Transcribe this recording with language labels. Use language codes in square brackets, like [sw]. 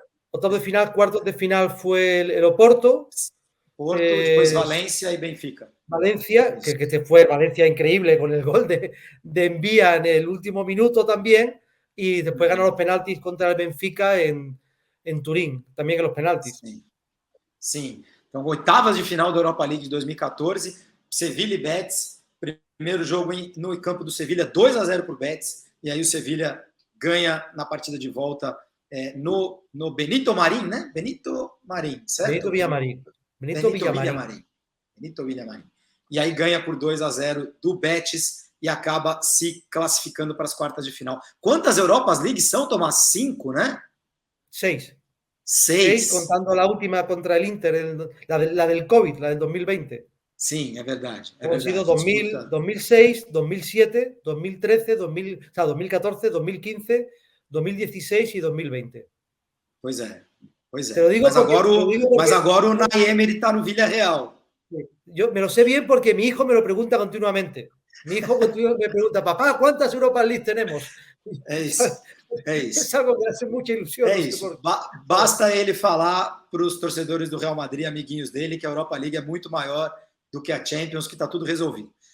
[es] Octavo de final, cuartos de final fue el Oporto. Porto, después Valencia y Benfica. Valencia, que fue Valencia increíble con el gol de Envía en el último minuto también, y después ganó los penaltis contra el Benfica en Turín, también en los penaltis. [pt] Sim. Então, oitavas de final da Europa League de 2014, Sevilla e Betis, primeiro jogo no campo do Sevilla, 2-0 para o Betis, e aí o Sevilla ganha na partida de volta no Benito Marín, né? Benito Marín, certo? Benito Villamarín. Benito Villamarín. E aí ganha por 2-0 do Betis e acaba se classificando para as quartas de final. Quantas Europas League são, Tomás? 5, né? 6. 6. [es] Contando la última contra el Inter, la del COVID, la del 2020. [pt] Sim, é verdade. [es] Han sido 2000, 2006, 2007, 2013, 2014, 2015, 2016 y 2020. [pt] Pois é. [es] Te lo digo [pt] mas agora o Unai Emery está no Villarreal. [es] Yo me lo sé bien porque mi hijo me lo pregunta continuamente. Mi hijo me pregunta, papá, ¿cuántas Europa League tenemos? [pt] É isso. [es] Es algo que hace mucha ilusión. [pt] É isso. Basta ele falar para os torcedores do Real Madrid, amiguinhos dele, que a Europa League é muito maior do que a Champions, que está tudo resolvido.